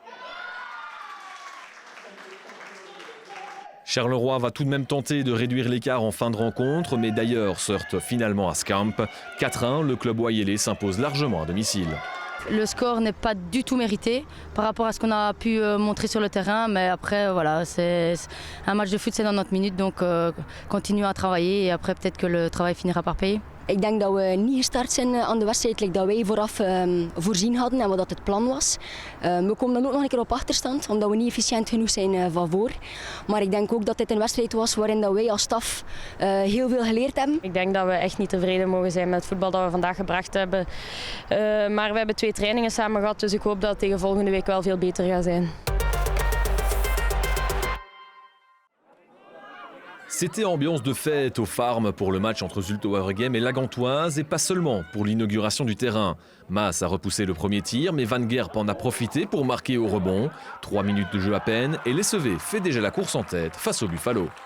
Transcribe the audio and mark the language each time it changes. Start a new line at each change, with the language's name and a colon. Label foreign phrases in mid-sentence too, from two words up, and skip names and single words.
French: Charleroi va tout de même tenter de réduire l'écart en fin de rencontre, mais d'ailleurs se heurte finalement à Skamp. 4-1, le club oyelais s'impose largement à domicile. Le score n'est pas du tout mérité par rapport à ce qu'on a pu montrer sur le terrain, mais après voilà, c'est un match de foot, c'est 90 minutes, donc continuons à travailler et après peut-être que le travail finira par payer.
Dutch: Ik denk dat we niet gestart zijn aan de wedstrijd like dat wij vooraf voorzien hadden en wat dat het plan was. We komen dan ook nog een keer op achterstand, omdat we niet efficiënt genoeg zijn van voor. Maar ik denk ook dat dit een wedstrijd was waarin dat wij als staf heel veel geleerd hebben. Ik denk dat we echt niet tevreden mogen zijn met het voetbal dat we vandaag gebracht hebben. Maar we hebben 2 trainingen samen gehad, dus ik hoop dat het tegen volgende week wel veel beter gaat zijn.
French: C'était ambiance de fête au Farm pour le match entre Zulte Waregem et la Gantoise et pas seulement pour l'inauguration du terrain. Maas a repoussé le premier tir mais Van Gerp en a profité pour marquer au rebond. 3 minutes de jeu à peine et l'SEV fait déjà la course en tête face au Buffalo.